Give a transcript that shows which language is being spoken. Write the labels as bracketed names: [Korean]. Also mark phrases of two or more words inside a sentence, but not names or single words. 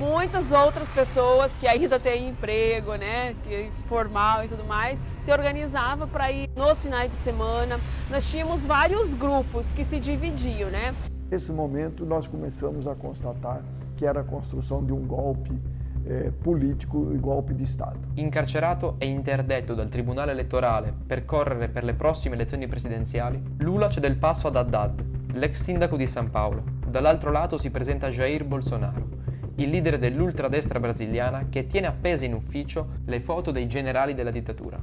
[Portuguese] Muitas outras pessoas que ainda têm emprego, né, que formal e tudo mais, se organizavam para ir nos finais de semana. Nós tínhamos vários grupos que se dividiam, né? Nesse momento nós começamos a constatar que era a construção de um golpe politico e [Italian] golpe di Stato. Incarcerato e interdetto dal Tribunale elettorale per correre per le prossime elezioni presidenziali, Lula cede il passo ad Haddad, l'ex sindaco di San Paolo. Dall'altro lato si presenta Jair Bolsonaro, il leader dell'ultradestra brasiliana che tiene appese in ufficio le foto dei generali della dittatura.